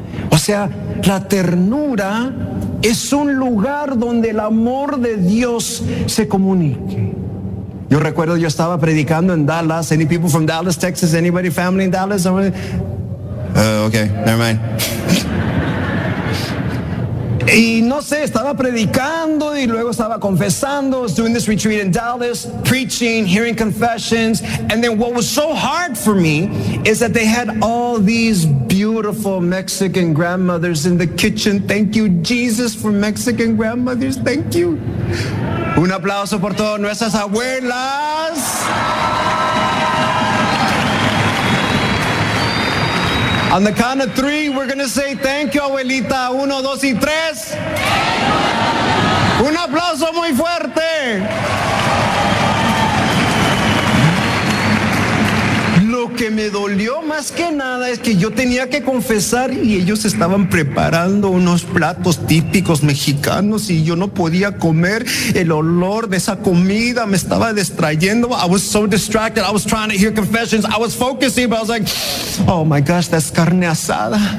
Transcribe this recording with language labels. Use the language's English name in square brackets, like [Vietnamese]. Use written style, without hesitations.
[Spanish] O sea, la ternura es un lugar donde el amor de Dios se comunique. Yo recuerdo, yo estaba predicando en Dallas. [English] Any people from Dallas, Texas? Anybody family in Dallas? Okay, never mind. [Spanish] Y no sé, estaba predicando y luego estaba confesando. [English] I was doing this retreat in Dallas, preaching, hearing confessions. And then what was so hard for me is that they had all these beautiful Mexican grandmothers in the kitchen. Thank you, Jesus, for Mexican grandmothers. Thank you. [Spanish] Un aplauso por todas nuestras abuelas. [English] On the count of three, we're going to say thank you, abuelita. [Spanish] Uno, dos y tres. Un aplauso muy fuerte. Lo que me dolió más que nada es que yo tenía que confesar y ellos estaban preparando unos platos típicos mexicanos y yo no podía comer. El olor de esa comida me estaba distrayendo. [English] I was so distracted. I was trying to hear confessions. I was focusing, but I was like, oh my gosh, that's carne asada.